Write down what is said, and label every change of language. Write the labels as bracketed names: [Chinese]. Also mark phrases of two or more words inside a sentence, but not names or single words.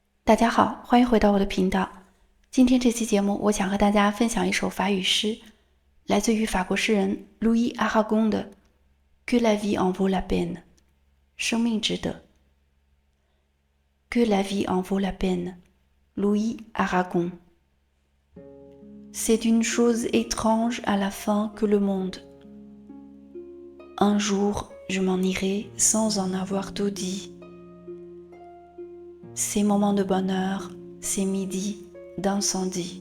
[Chinese] 大家好，欢迎回到我的频道。今天这期节目，我想和大家分享一首法语诗，来自于法国诗人 Louis Aragon 的 Que la vie en vaut la peine，生命值得。Que la vie en vaut la peine, Louis Aragon. [French] C'est une chose étrange à la fin que le monde. Un jour, je m'en irai sans en avoir tout dit. Ces moments de bonheur, ces midis d'incendie.